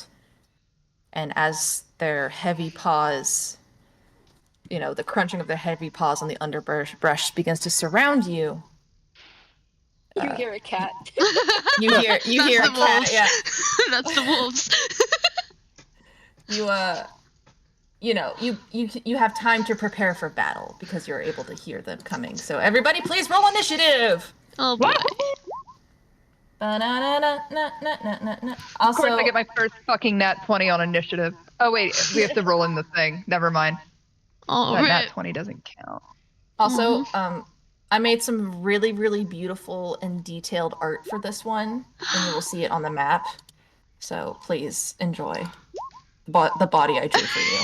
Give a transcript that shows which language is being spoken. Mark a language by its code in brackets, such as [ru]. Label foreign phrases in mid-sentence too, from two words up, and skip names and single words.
[en] And as their heavy paws, the crunching of their heavy paws on the underbrush begins to surround you, You hear a cat. you hear That's a the cat. wolves. Yeah. That's the wolves. You have time to prepare for battle because you're able to hear them coming. So everybody, please roll initiative. Oh boy. Ba-na-na-na-na-na-na-na. Of course, I Also, get my first fucking nat 20 on initiative. Oh wait, we have to roll in the thing. Never mind. Oh, That nat rip. 20 doesn't count. I made some really, really beautiful and detailed art for this one, and you will see it on the map. So please enjoy the body I drew for you.